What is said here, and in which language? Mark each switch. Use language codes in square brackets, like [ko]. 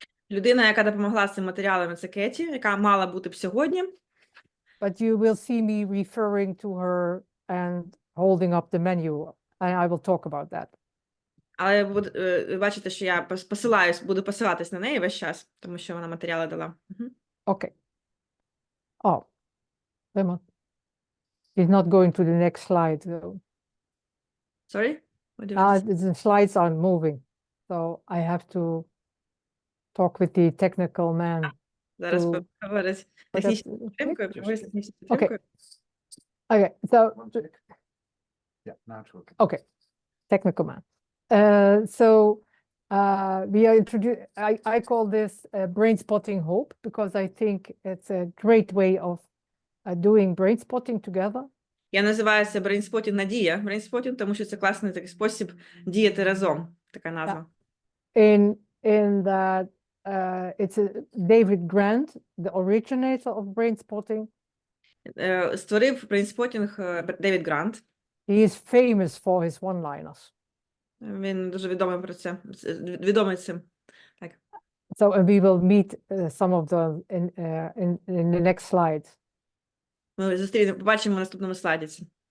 [uk] Людина, яка допомогла з цим матеріалом, це Кеті, яка мала бути б сьогодні. [en] But you will see me referring to her and holding up the menu, and I will talk about that. [uk] Але ви бачите, що я буду посилатись на неї весь час, тому що вона матеріали дала. [en] Okay. Oh, Emma. He's not going to the next slide, though. Sorry? What do you want to say? The slides aren't moving, so I have to talk with the technical man. [uk] Зараз to- поговорить технічною підтримкою, поговорить з технічною підтримкою. [en] Okay, so Yeah, now it's working. okay, technical man. We are I call this Brainspotting HOPE because I think it's a great way of doing brainspotting together. [uk] Я називаю це Brainspotting надія. Brainspotting, тому що це класний такий спосіб діяти разом. Така назва. [en] In that it's David Grant, the originator of brainspotting. [uk] Створив Brainspotting Девід Грант. [en] He is famous for his one-liners. [uk] Він дуже відомий про це. Відомий цим. [en] So, and we will meet some of them in the next slides. [uk] Ми побачимо на наступному слайді це.